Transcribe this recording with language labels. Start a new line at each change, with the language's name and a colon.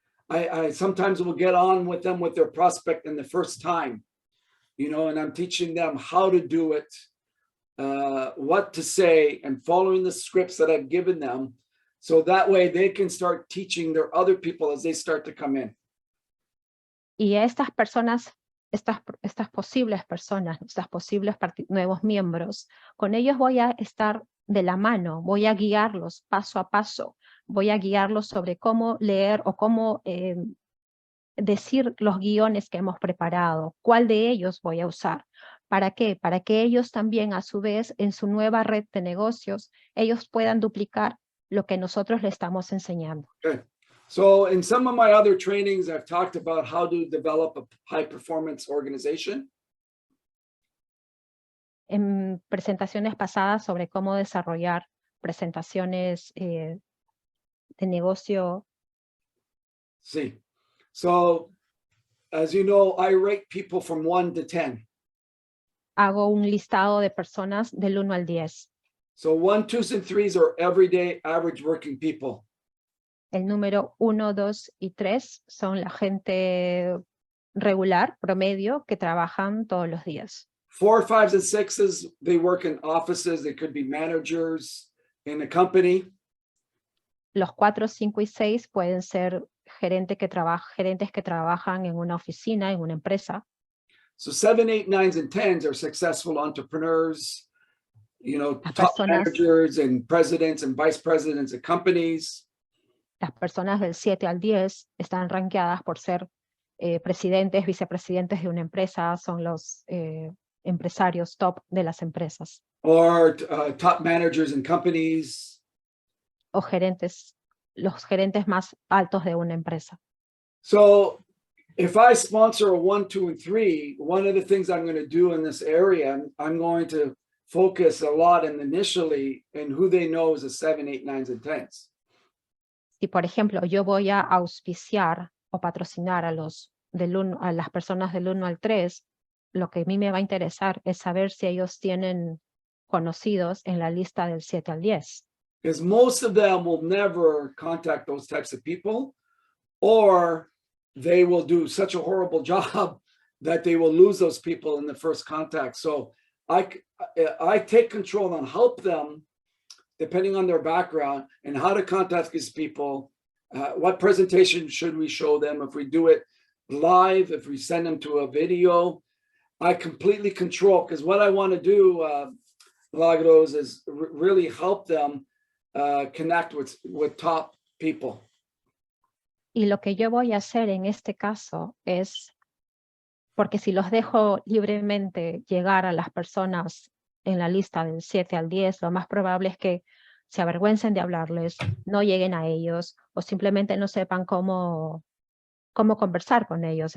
English: I sometimes will get on with them with their prospect in the first time, you know, and I'm teaching them how to do it, what to say, and following the scripts that I've given them. So that way they can start teaching their other people as they start to come in.
Spanish: Y a estas personas, estas posibles personas, estos posibles nuevos miembros, con ellos voy a estar de la mano, voy a guiarlos paso a paso, voy a guiarlos sobre cómo leer o cómo decir los guiones que hemos preparado, cuál de ellos voy a usar. ¿Para qué? Para que ellos también, a su vez, en su nueva red de negocios, ellos puedan duplicar lo que nosotros le estamos enseñando.
English: Okay. So in some of my other trainings, I've talked about how to develop a high-performance organization.
Spanish: En presentaciones pasadas sobre cómo desarrollar presentaciones de negocio. Sí.
English: So, as you know, I rate people from 1 to 10.
Spanish: Hago un listado de personas del 1 al 10.
English: So 1, 2, and 3 are everyday average working people.
Spanish: El número 1, 2 y 3 son la gente regular, promedio, que trabajan todos los días.
English: 4, 5, and 6, they work in offices. They could be managers in a company.
Spanish: Los 4, 5 y 6 pueden ser gerentes que trabajan en una oficina, en una empresa.
English: So 7, 8, 9, and 10 are successful entrepreneurs, you know, top managers and presidents and vice presidents of companies.
Spanish: Las personas del 7 al 10 están rankeadas por ser presidentes, vicepresidentes de una empresa, son los empresarios top de las empresas.
English: Or top managers in companies.
Spanish: O los gerentes más altos de una empresa.
English: So if I sponsor a 1, 2, and 3, one of the things I'm going to do in this area, I'm going to focus a lot initially in who they know as a 7, 8, 9, and 10s.
Spanish: Si, por ejemplo, yo voy a auspiciar o patrocinar a las personas del 1 al 3, lo que a mí me va a interesar es saber si ellos tienen conocidos en la lista del 7 al 10.
English: Because most of them will never contact those types of people, or they will do such a horrible job that they will lose those people in the first contact. So I take control and help them, depending on their background, and how to contact these people. What presentation should we show them? If we do it live, if we send them to a video, I completely control, because what I want to do, Milagros, is really help them connect with top people.
Spanish: Y lo que yo voy a hacer en este caso es, porque si los dejo libremente llegar a las personas en la lista del 7 al 10, lo más probable es que se avergüencen de hablarles, no lleguen a ellos o simplemente no sepan cómo conversar con ellos.